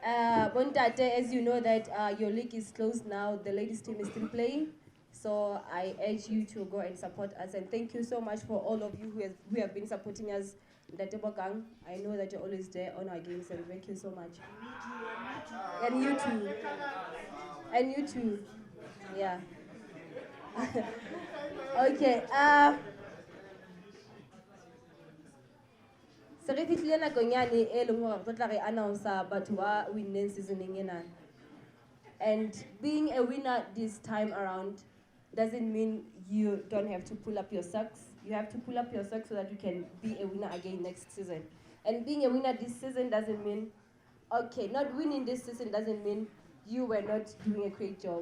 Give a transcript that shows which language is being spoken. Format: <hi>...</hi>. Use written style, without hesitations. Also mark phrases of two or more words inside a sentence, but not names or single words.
<en>Bontate, as you know that your league is closed now, the ladies team is still playing. So I urge you to go and support us. And thank you so much for all of you who have been supporting us. Gang, I know that you're always there on our games, and thank you so much. And you too. And you too. Yeah. Okay.</en> <st>Se re fihlile nakong yane e leng hore re tla re announcer batho ba winneng seasoneng ena.</st> <en>And being a winner this time around doesn't mean you don't have to pull up your socks. You have to pull up your socks so that you can be a winner again next season. And being a winner this season doesn't mean, okay, not winning this season doesn't mean you were not doing a great job.</en>